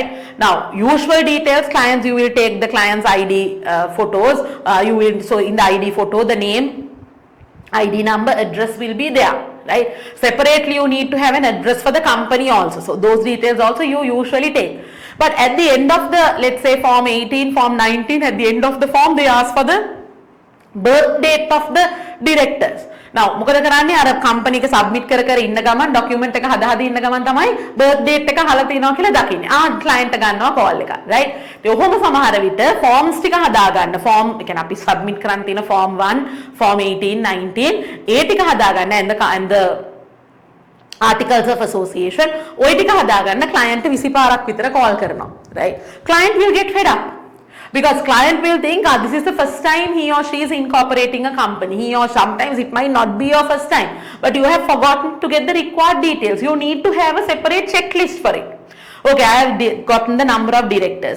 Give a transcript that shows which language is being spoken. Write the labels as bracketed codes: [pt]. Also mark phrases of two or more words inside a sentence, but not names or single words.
[en] Now usual details, clients, you will take the client's ID photos, you will, so in the ID photo the name, ID number, address will be there, right? Separately you need to have an address for the company also, so those details also you usually take. But at the end of the, let's say form 18, form 19, at the end of the form they ask for the birth date of the directors. [si] Now මොකද කරන්නේ අර කම්පැනි එක සබ්මිට් කර කර ඉන්න ගමන් ડોකියුමන්ට් එක හදා හදා ඉන්න ගමන් තමයි [en] birth date [si] එක අහලා තියනවා කියලා දකින්නේ. ක්ලයන්ට් ගන්නවා කෝල් එක, right? ඒ ඔහොම සමහර විට ෆෝම්ස් ටික හදා ගන්න. ෆෝම් ඒ කියන්නේ අපි සබ්මිට් කරන්න තියෙන ෆෝම් 1, ෆෝම් 18, 19 ඒ ටික හදා ගන්න [en] and the articles of association [si] ඔය ටික හදා ගන්න ක්ලයන්ට් 20 පාරක් විතර කෝල් කරනවා, right? [en] Client will get fed up. Because client will think, this is the first time he or she is incorporating a company. He or sometimes it might not be your first time, but you have forgotten to get the required details. You need to have a separate checklist for it. Okay, I have gotten the number of directors.